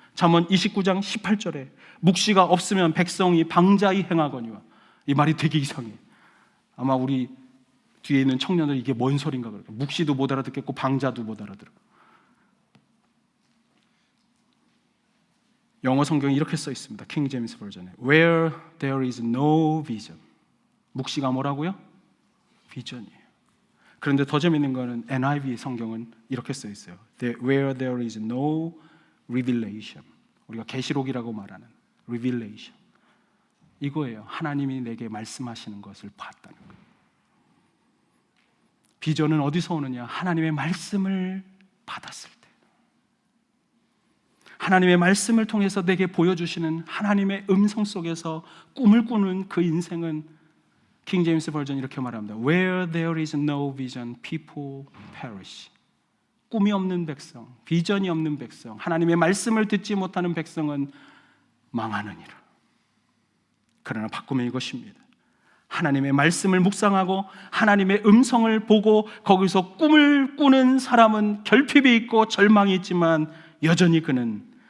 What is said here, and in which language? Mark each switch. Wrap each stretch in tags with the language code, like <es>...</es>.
<ko>잠언 29장 18절에 묵시가 없으면 백성이 방자히 행하거니와. 이 말이 되게 이상해. 아마 우리 뒤에 있는 청년들 이게 뭔 소린가 그럴까? 묵시도 못 알아듣겠고 방자도 못 알아들어. 영어 성경에 이렇게 써 있습니다.</ko> <en>킹 제임스 버전에 Where there is no vision.</en> <ko>묵시가 뭐라고요? 비전이에요. 그런데 더 재밌는 거는 NIV 성경은 이렇게 써 있어요.</ko> <en>Where there is no revelation.</en> <ko>우리가 계시록이라고 말하는 revelation. 이거예요. 하나님이 내게 말씀하시는 것을 봤다는 거예요. 비전은 어디서 오느냐? 하나님의 말씀을 받았을 때, 하나님의 말씀을 통해서 내게 보여주시는 하나님의 음성 속에서 꿈을 꾸는 그 인생은 킹 제임스 버전 이렇게 말합니다.</ko> <en>Where there is no vision, people perish.</en> <ko>꿈이 없는 백성, 비전이 없는 백성, 하나님의 말씀을 듣지 못하는 백성은 망하느니라. 그러나 바꾸면 이것입니다. 하나님의 말씀을 묵상하고 하나님의 음성을 보고 거기서 꿈을 꾸는 사람은 결핍이 있고 절망이 있지만 여전히 그는</ko>